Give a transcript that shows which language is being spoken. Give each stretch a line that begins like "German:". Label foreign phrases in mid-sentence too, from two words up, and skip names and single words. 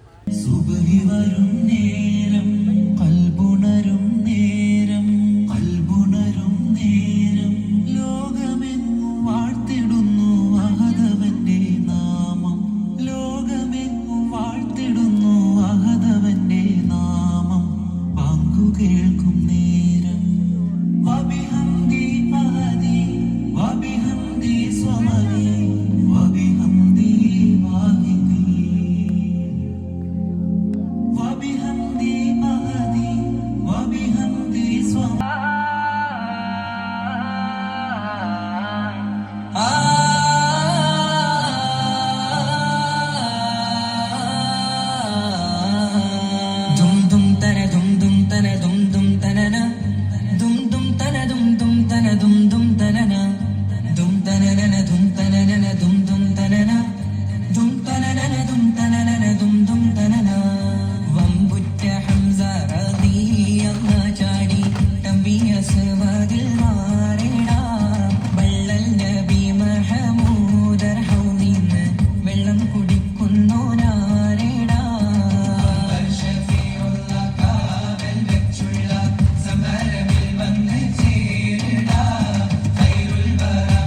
Malayalam: സുബഹി വരും നേരം കൽബുണരും നേരം കൽബുണരും നേരം ലോകമെങ്ങും വാഴ്ത്തിടുന്നു അഹദവന്റെ നാമം ലോകമെങ്ങും വാഴ്ത്തിടുന്നു അഹദവന്റെ നാമം പങ്കു കേൾക്കും നേരം
Arabic: وبحمدي أحدي وبحمدي صمدي وبحمدي واحدي وبحمدي أهدي وبحمدي دم دم تنا دم دم تنا دم دم تننا دم دم تنا دم دم تنا دم دم تننا دم تننا دم تننا دم دم تننا دم تننا دم تننا دم دم تننا
Malayalam: വമ്പുറ്റ ഹംസ റളിയല്ലാഹു ചാടി തമ്പിയ സവാദിൽ മാറിടാ വള്ളൽ നബി മഹമൂദർ ഹൗദിന്ന് വെള്ളം കുടിക്കുന്നു നാരിടാ ഷഫീഉല്ല കാവൽ വെച്ചുള്ള സമരമിൽ വന്ന് ചേരിടാ ഖൈറുൽ വറാ